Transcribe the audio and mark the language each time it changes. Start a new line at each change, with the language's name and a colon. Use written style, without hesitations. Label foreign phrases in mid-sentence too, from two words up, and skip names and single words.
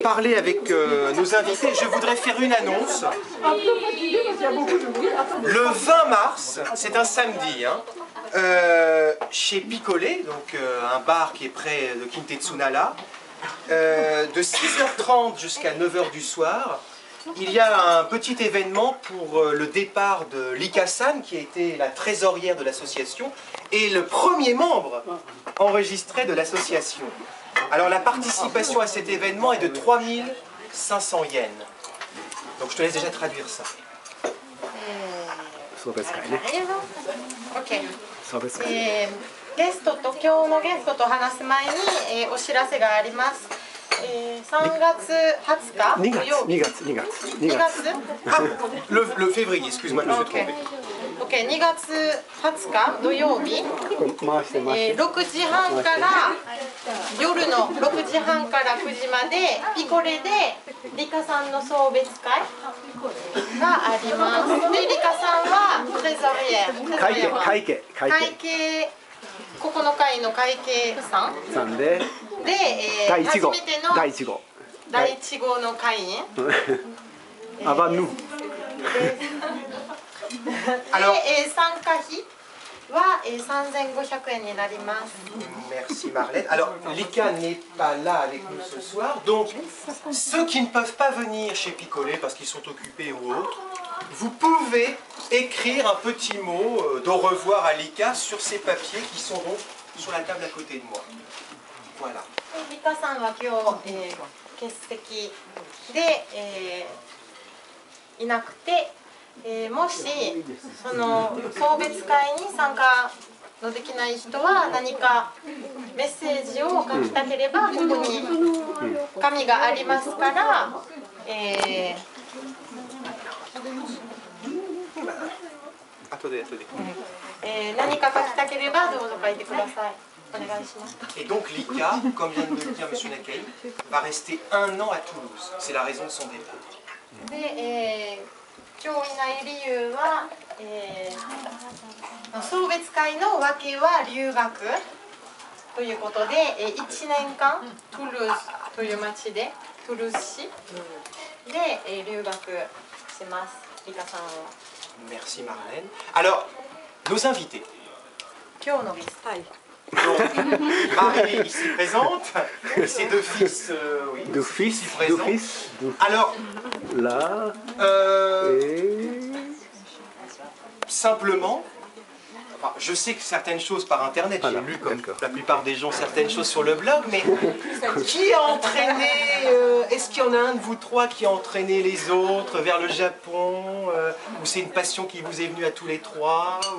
French: parler avec nos invités, je voudrais faire une annonce. Le 20 mars, c'est un samedi, hein, chez Picolé, donc un bar qui est près de Kintetsunala, de 6h30 jusqu'à 9h du soir, il y a un petit événement pour le départ de Lika-san, qui a été la trésorière de l'association et le premier membre enregistré de l'association. Alors la participation à cet événement est de 3500 yens. Donc je te laisse déjà traduire ça.
Japanese: OK。ゲストと今日のゲストと話す前に、お知らせがあります。3月20日土曜日。2月。 Ah, le février, excuse-moi, je me suis trompé. OK、2月20日土曜日、6時半から夜の6時半から9時までピコレでリカさんの送別会があります。で、リカさんはトレゾリエ会計ここの会の会計さんで、初めての第1号の会員アバヌで、参加費は3500円になります。
French: Merci Marlène. Alors, Lika n'est pas là avec nous ce soir, donc ceux qui ne peuvent pas venir chez Picolé parce qu'ils sont occupés ou autres, vous pouvez écrire un petit mot d'au revoir à Lika sur ces papiers qui sont donc sur la table à côté de moi. Voilà.
Japanese: Likaさんは今日、欠席で、いなくて、もしその送別会に参加のできない人は何かメッセージを書きたければここに紙がありますから、何か書きたければどうぞ書いてください。お願いします。
French: Et donc Lika, comme vient de me le dire M. Nakei, va rester 1 an à Toulouse. C'est la raison de son départ.
Japanese: で、今日いない理由は、送別会の訳は留学ということで、1年間トゥルーズという町で、トゥルーズ市で留学します。リカさんは。
French: Merci Marlène. Alors, nos invités.
Japanese: 今日のゲスト。
French: Donc, Marie ici présente, et ses deux fils, oui, deux fils, ici présents. Alors, là, simplement, enfin, je sais que certaines choses par internet, j'ai lu comme la plupart des gens certaines choses sur le blog, mais qui a entraîné, est-ce qu'il y en a un de vous trois qui a entraîné les autres vers le Japon, ou c'est une passion qui vous est venue à tous les trois, ou...